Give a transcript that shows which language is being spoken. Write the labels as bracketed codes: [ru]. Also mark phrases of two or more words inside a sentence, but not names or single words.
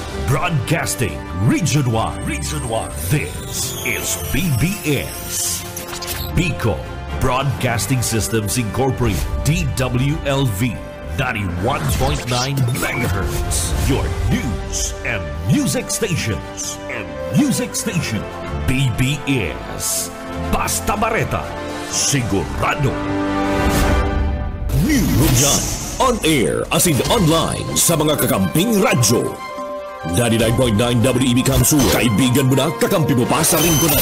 [en] Broadcasting Region 1. Region 1. This is BBS. Bicol Broadcasting Systems Incorporated. DWLV. 91.9 megahertz. Your news and music stations. [bik] BBS. Basta Bareta. Sigurado. News. Yan. [en] On air [bik] as in online sa mga kakamping radyo. 99.9 WEB Kamsur. Kaibigan mo na, kakampi mo pa sa Rinconada.